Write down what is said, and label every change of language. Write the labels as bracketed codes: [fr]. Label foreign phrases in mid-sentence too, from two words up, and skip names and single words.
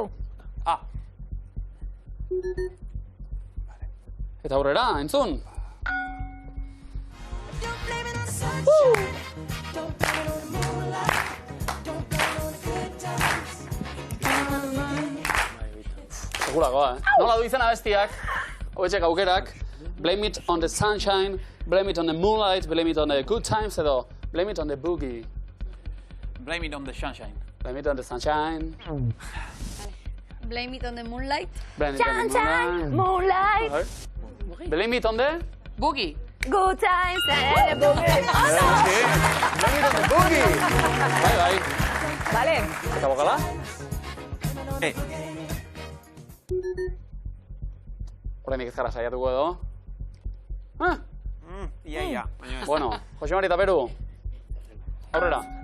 [eu] A. Eta aurrera, entzun. Segurakoa, Nola du izena bestiak, hoetxek aukerak, [en] blame it on the sunshine, blame it on the moonlight, blame it on the good times, edo blame it on the boogie. Blame it on the sunshine. Blame it on the sunshine. Blame it on the moonlight. Blame it on the Sunshine, moonlight. Blame it on the... Boogie. Good times and the boogie. Blame it on the boogie. [eu] Bai. Vale. Eta bokala? Horrenik ez gara saiatuko edo. Ia. Bueno, Jose Mari eta Peru. Aurrera.